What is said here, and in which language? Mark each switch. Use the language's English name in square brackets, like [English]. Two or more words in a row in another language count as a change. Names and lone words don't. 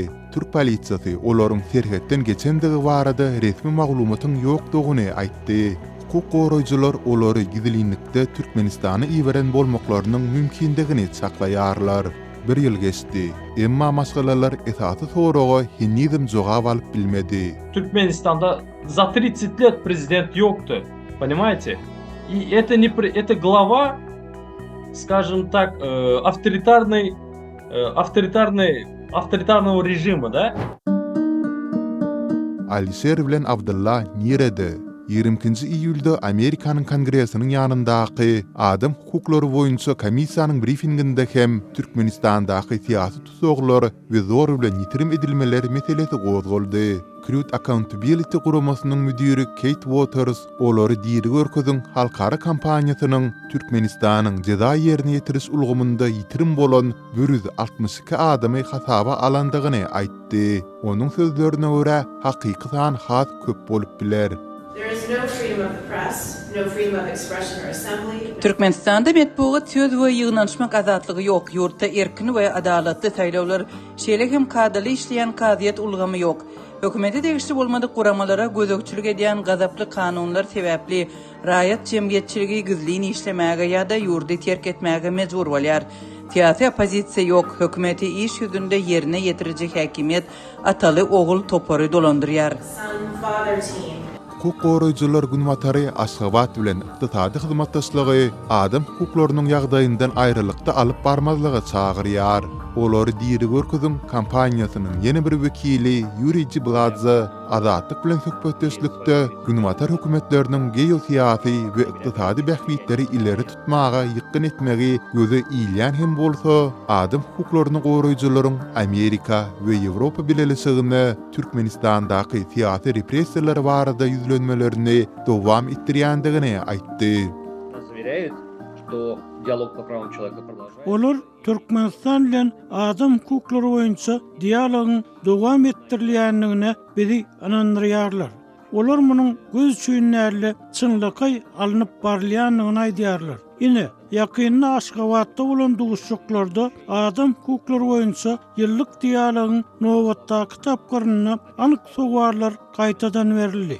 [Turkmen] Türk polisiýasy olaryň serhetden geçendigi barada resmi maglumatyň ýokdugyny aýtdy. Hukuk goraýjylar olary gizlilikde Türkmenistana iberen bolmaklarynyň mümkindigini saklaýarlar. 1 ýyl geçdi. Emma maşgalalar esasy soraga hinnizm jogap alyp bilmedi. [Russian] Туркменистанда за 30 лет президент йокtu, понимаете? И это глава, скажем так, авторитарного режима, да? [Turkmen] Alisher bilen Abdullah nirede? 20-nji iýulda Amerikanyň Kongresiniň ýanyndaky adam hukuklary boýunça komissiýanyň briefinginde hem Türkmenistandaky syýasy tutsaklar we zor bilen ýitirim edilmeler meselesi gozgoldy. Truth Accountability guramasynyň müdiri Kate Waters olary diýeri görkezin halkara kampaniýasynyň Türkmenistanyň jeza ýerine ýetiriş ulgamynda ýitirim bolan 162 adamy hasaba alandygyny aýtdy. Onuň sözlerine görä hakykydan has köp bolup biler. [English] There is no freedom of the press, no freedom of expression or assembly. [Turkmen] Türkmenistanda metbuat söz we ýygnanşmak azatlygy ýok. Ýurtda erkin we adalatly saýlawlar, şeýle hem kadaly işleýän kaziýet ulgamy ýok. Hökümeti degişli bolmadyk guramalara gözökçülük edýän gazaply kanunlar sebäpli raýat jemgyýetçiligi gizliň işlemäge ýa-da ýurdy terk etmäge mejbur bolýar. Siyasi opozisiýa ýok. Hökümeti iş ýüzünde ýerine ýetirijek häkimiýet ataly ogul topory dolandyrýar. [English] Son father team. [Turkmen] Hukuk goraýjylar günbatary Aşgabat bilen ykdysady hyzmatdaşlygy adam hukuklarynyň ýagdaýyndan aýrylykda alyp barmazlygy çagyrýar. Olary diýeri görkezin kampaniýasynyň ýene bir wekili Yuri Cibladze azatlyk bilen söhbetdeşlikde günbatar hökümetleriniň geosiýasy we ykdysady bähbitleri ileri tutmaga ýykyn etmegi göze ilýän hem bolsa adam hukuklaryny goraýjylaryň Amerika we Ýewropa bileşigine Türkmenistandaky syýasy repressiýalar barada ýüzlenmelerini dowam etdirýändigini aýtdy. [Russian] Заверяют, что диалог по правам человека продолжается. [Turkmen] Olar Türkmenistan bilen adam hukuklary boýunça dialogyň dowam etdirilýändigine bizi anandyrýarlar. Olar munyň göz çüýünlerle çynlyky alınıp barylýandygyny aýdýarlar. Ine ýakyny Aşgabatda bolan duguşçuklarda adam hukuklary boýunça ýyllyk dialogyň nowatdaky tapgyryna anyk sowarlar gaýtadan berildi.